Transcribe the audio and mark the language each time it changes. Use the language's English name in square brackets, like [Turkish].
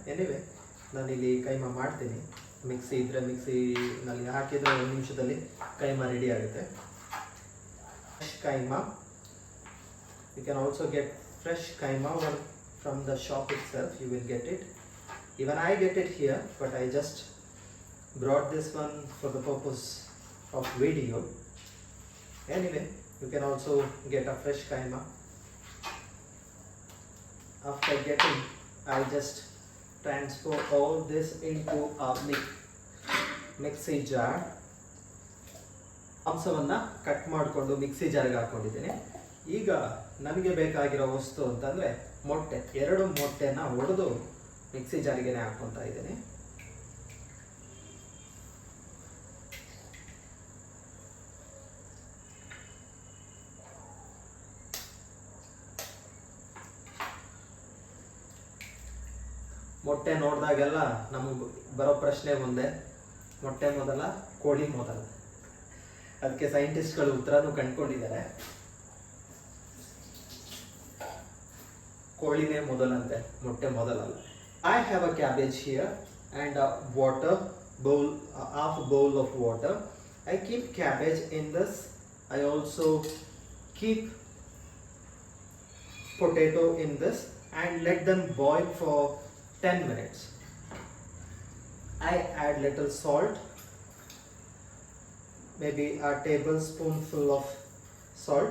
[Kannada] Anyway, ನಾನಿಲ್ಲಿ ಕೈಮಾ ಮಾಡ್ತೀನಿ. Mixie ಇದ್ದರೆ ಮಿಕ್ಸಿನಲ್ಲಿ ಹಾಕಿದರೆ 1 ನಿಮಿಷದಲ್ಲಿ ಕೈಮಾ ರೆಡಿ ಆಗುತ್ತೆ. [English] Fresh keema, you can also get fresh keema from the shop itself, you will get it. Even I get it here, but I just brought this one for the purpose of video. Anyway, you can also get a fresh kaima. after getting, I just transfer all this into a mixie jar. [Kannada] ಮಾಂಸವನ್ನು cut ಮಾಡಿಕೊಂಡು mixie ಜಾರ್ಗೆ ಹಾಕೊಂಡಿದ್ದೀನಿ. ಈಗ ನನಗೆ ಬೇಕಾಗಿರೋ ವಸ್ತು ಅಂತಂದರೆ ಮೊಟ್ಟೆ. 2 ಮೊಟ್ಟೆನ ಒಡೆದು ಮಿಕ್ಸಿ ಜಾರಿಗೆ ಹಾಕ್ಕೊತಾ ಇದ್ದೀನಿ. ಮೊಟ್ಟೆ ನೋಡಿದಾಗೆಲ್ಲ ನಮಗೆ ಬರೋ ಪ್ರಶ್ನೆ ಮುಂದೆ, ಮೊಟ್ಟೆ ಮೊದಲ ಕೋಳಿ ಮೊದಲ? ಅದಕ್ಕೆ ಸೈಂಟಿಸ್ಟ್ಗಳು ಉತ್ತರನೂ ಕಂಡುಕೊಂಡಿದ್ದಾರೆ. ಕೋಳಿನೇ ಮೊದಲಂತೆ, ಮೊಟ್ಟೆ ಮೊದಲಲ್ಲ. [English] I have a cabbage here and a water bowl, half a bowl of water. I keep cabbage in this. I also keep potato in this and let them boil for 10 minutes. I add little salt, maybe a tablespoonful of salt.